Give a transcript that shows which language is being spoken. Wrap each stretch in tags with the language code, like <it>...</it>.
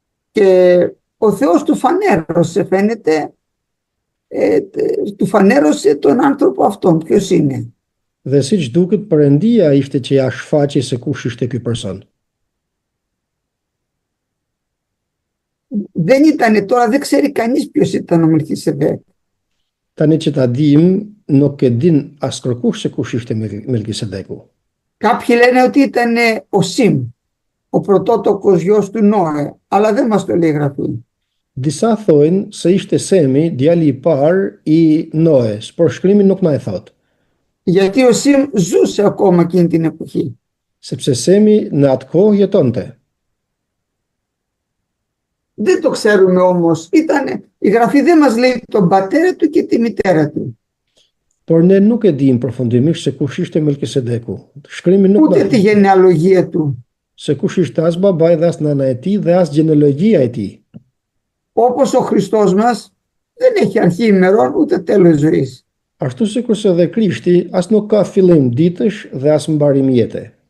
<el>Και ο Θεός του φανέρωσε, φαίνεται, του φανέρωσε τον άνθρωπο αυτόν. Ποιος είναι?</el> <sq>Dhe siç duket, Perëndia ishte që ja shfaqi se kush ishte ky person.</sq> <el>Δεν ήταν τώρα, δεν ξέρει κανείς ποιος ήταν ο Μελκισεδέκ.</el> <sq>Tani që ta dim, nuk e din askërkush se kush ishte Melkisedeku.</sq> <el>Κάποιοι λένε ότι ήταν ο Σιμ, ο πρωτότοκος γιος του Νόε, αλλά δεν μας το λέει η Γραφή.</el> <sq>Disa thojnë se ishte Semi, djali i parë i Noes, por shkrimi nuk na e thot.</sq> <el>Γιατί ο Σιμ ζούσε ακόμα εκείνη την εποχή.</el> <sq>Sepse Semi në atë kohë jetonte.</sq> <el>Δεν το ξέρουμε όμως. Η Γραφή δεν μας λέει τον πατέρα του και τη μητέρα του.</el> <sq>Por ne nuk e dim përfundimisht se kush ishte Melkisedeku. Shkrimi nuk</sq> <el>Ούτε τη γενεαλογία του.</el> <sq>Se kush ishte as babai dhe as nana e tij dhe as gjenealogjia e tij.</sq> <el>Όπως ο Χριστός μας δεν έχει αρχή ημερών ούτε τέλος ζωής.</el> <sq>Ashtu sikurse dhe Krishti as nuk ka fillim ditësh dhe as mbarim jete.</sq>